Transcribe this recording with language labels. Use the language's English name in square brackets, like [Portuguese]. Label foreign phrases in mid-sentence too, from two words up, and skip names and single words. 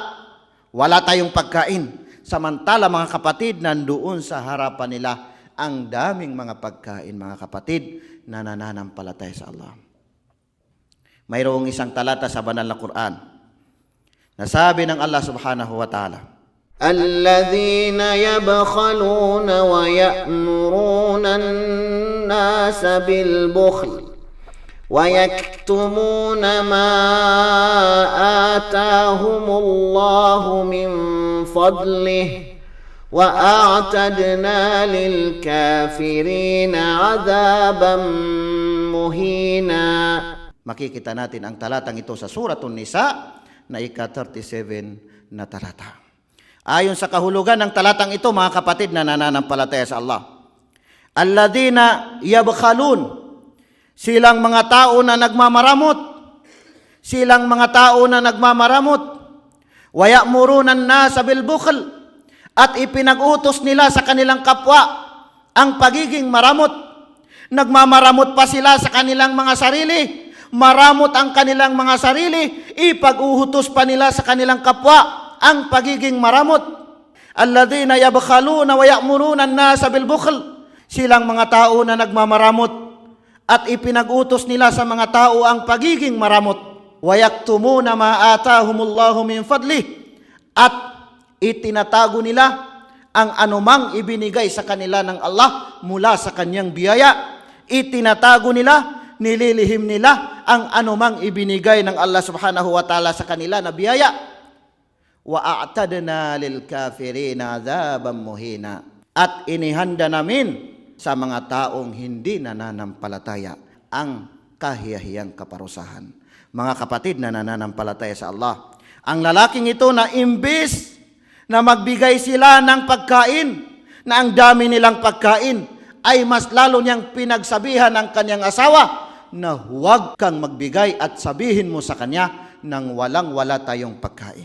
[Filipino] Wala tayong pagkain. Samantala, mga kapatid, nandoon sa harapan nila ang daming mga pagkain, mga kapatid, na nananampalataya sa Allah. Mayroong isang talata sa banal na Quran na sabi ng Allah [Arabic] سبحانه وتعالى, الذين يبخلون ويأمرون الناس بالبخل ويكتمون ما آتاهم الله من فضله وأعتدنا للكافرين عذابا مهينا. [Filipino] Makikita natin ang talatang ito sa Suratun Nisa na ika-37 na talata. Ayon sa kahulugan ng talatang ito, mga kapatid, na nananampalataya sa Allah, [Arabic] الذين يبخلون, [Filipino] silang mga tao na nagmamaramot, silang mga tao na nagmamaramot, [Arabic] ويأمرون الناس بالبخل, [Filipino] at ipinag-utos nila sa kanilang kapwa ang pagiging maramot. Nagmamaramot pa sila sa kanilang mga sarili, maramot ang kanilang mga sarili, ipag-uhutos pa nila sa kanilang kapwa ang pagiging maramot. [Arabic] الذين يبخلون ويأمرون الناس بالبخل, [Filipino] silang mga tao na nagmamaramot at ipinag-utos nila sa mga tao ang pagiging maramot. [Arabic] ويكتمون ما آتاهم الله من فضله, [Filipino] at itinatago nila ang anumang ibinigay sa kanila ng Allah mula sa kanyang biyaya. Itinatago nila, nililihim nila ang anumang ibinigay ng Allah [Arabic] سبحانه وتعالى [Filipino] sa kanila na biyaya. [Arabic] وأعتدنا للكافرين عذابا مهينا, [Filipino] at inihanda namin sa mga taong hindi nananampalataya ang kahiyahiyang kaparusahan. Mga kapatid na nananampalataya sa Allah, ang lalaking ito na imbis na magbigay sila ng pagkain, na ang dami nilang pagkain, ay mas lalo niyang pinagsabihan ng kanyang asawa na huwag kang magbigay at sabihin mo sa kanya nang walang-wala tayong pagkain.